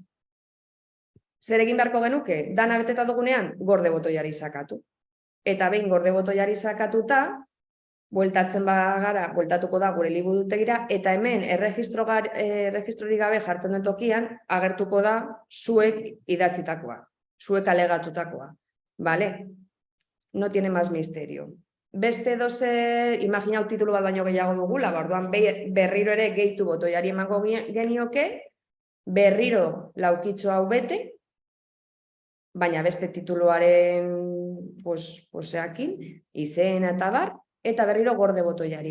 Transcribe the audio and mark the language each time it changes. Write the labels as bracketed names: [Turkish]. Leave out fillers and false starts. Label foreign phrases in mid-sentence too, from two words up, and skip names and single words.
[Basque] Zer egin beharko genuke? Dana beteta dugunean, gorde botoiari sakatu. Eta behin gorde botoiari sakatuta, bueltatuko da gure liburutegira, eta hemen erregistrorik gabe jartzen duen tokian, agertuko da zuek idatzitakoa, zuek alegatutakoa. [Spanish] Vale? No tiene más misterio. [Basque] Beste dozer, imaginau titulu bat baino gehiago dugula, orduan berriro ere gehitu botoiari emango genioke, berriro laukitxo hau bete, baina beste tituluaren poseakin, izena eta bar, eta berriro gorde botoiari.